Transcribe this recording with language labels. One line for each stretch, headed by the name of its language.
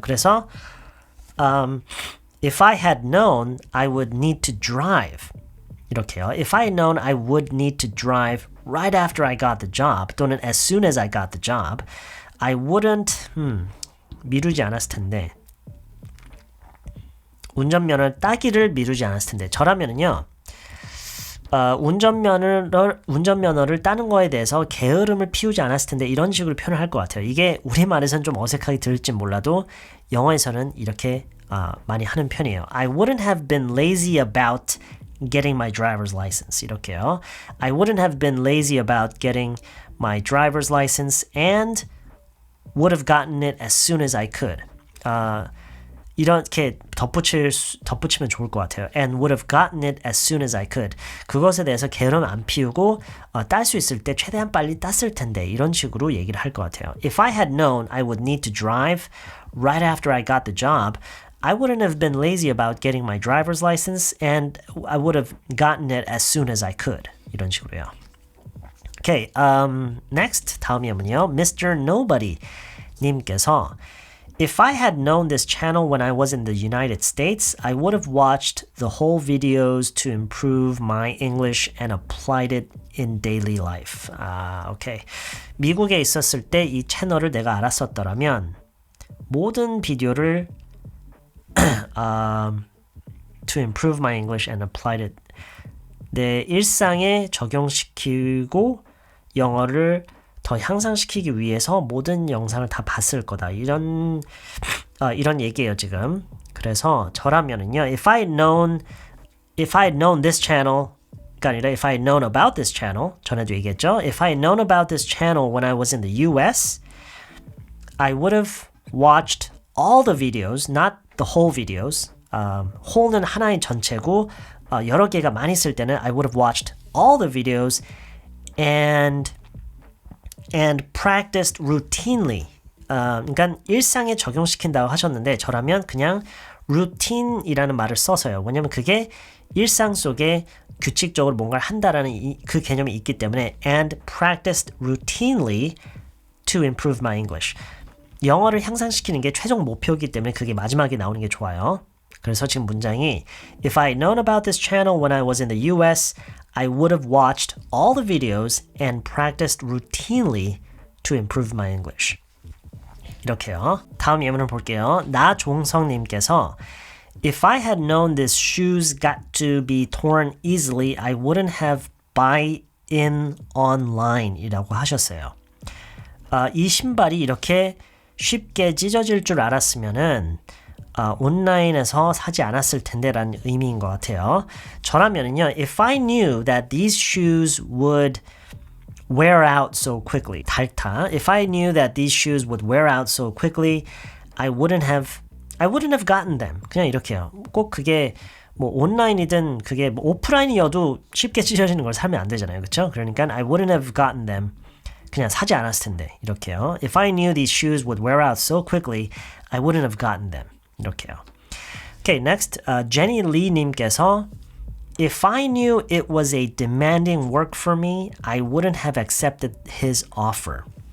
Korean: 그래서
English: If I had known I would need to drive
Korean: 이렇게요.
English: If I had known I would need to drive right after I got the job
Korean: 또는
English: as soon as I got the job, I wouldn't
Korean: 미루지 않았을 텐데 운전면허를 따기를 미루지 않았을 텐데 저라면은요 운전면허를 따는 거에 대해서 게으름을 피우지 않았을 텐데 이런 식으로 표현을 할 것 같아요. 이게 우리말에서는 좀 어색하게 들을지 몰라도 영어에서는 이렇게 많이 하는 편이에요.
English: I wouldn't have been lazy about getting my driver's license
Korean: 이렇게요.
English: I wouldn't have been lazy about getting my driver's license and would have gotten it as soon as I could.
Korean: 이렇게 덧붙이면 좋을 것 같아요.
English: And would have gotten it as soon as I could.
Korean: 그것에 대해서 게으름 안 피우고 딸 수 있을 때 최대한 빨리 땄을 텐데 이런 식으로 얘기를 할 것 같아요.
English: If I had known I would need to drive right after I got the job, I wouldn't have been lazy about getting my driver's license and I would have gotten it as soon as I could.
Korean: 이런 식으로요.
English: Okay, next
Korean: 다음 예문이요.
English: Mr. Nobody 님께서 If I had known this channel when I was in the United States, I would have watched the whole videos to improve my English and applied it in daily life.
Korean: 오케이. 미국에 있었을 때 이 채널을 내가 알았었더라면 모든 비디오를
English: to improve my English and applied it
Korean: 내 일상에 적용시키고 영어를 더 향상시키기 위해서 모든 영상을 다 봤을 거다. 이런 얘기예요, 지금. 그래서 저라면은요.
English: If I had known this channel
Korean: 가 아니라
English: if I had known about this channel
Korean: 전에도 얘기했죠.
English: If I had known about this channel when I was in the US, I would have watched all the videos, not the whole videos. whole
Korean: 는 하나의 전체고 여러 개가 많이 있을 때는
English: I would have watched all the videos and practiced routinely.
Korean: 그러니까 일상에 적용시킨다고 하셨는데 저라면 그냥 routine이라는 말을 써서요. 왜냐면 그게 일상 속에 규칙적으로 뭔가를 한다라는 그 개념이 있기 때문에
English: and practiced routinely to improve my English.
Korean: 영어를 향상시키는 게 최종 목표이기 때문에 그게 마지막에 나오는 게 좋아요. 그래서 지금 문장이
English: If I had known about this channel when I was in the US, I would have watched all the videos and practiced routinely to improve my English.
Korean: 이렇게요. 다음 예문을 볼게요.
English: 나종성님께서 If I had known these shoes got to be torn easily, I wouldn't have buy in online
Korean: 이라고 하셨어요. 이 신발이 이렇게 쉽게 찢어질 줄 알았으면은 온라인에서 사지 않았을 텐데 라는 의미인 것 같아요. 저라면은요,
English: if I knew that these shoes would wear out so quickly. 달타. If I knew that these shoes would wear out so quickly, I wouldn't have gotten them.
Korean: 그냥 이렇게요. 꼭 그게 뭐 온라인이든 그게 뭐 오프라인이어도 쉽게 찢어지는 걸 사면 안 되잖아요. 그렇죠? 그러니까
English: I wouldn't have gotten them.
Korean: 그냥 사지 않았을 텐데. 이렇게요.
English: If I knew these shoes would wear out so quickly, I wouldn't have gotten them.
Korean: 이렇게요.
English: Okay, next. Jenny Lee 님께서 If I knew it was a demanding work for me, I wouldn't have accepted his offer.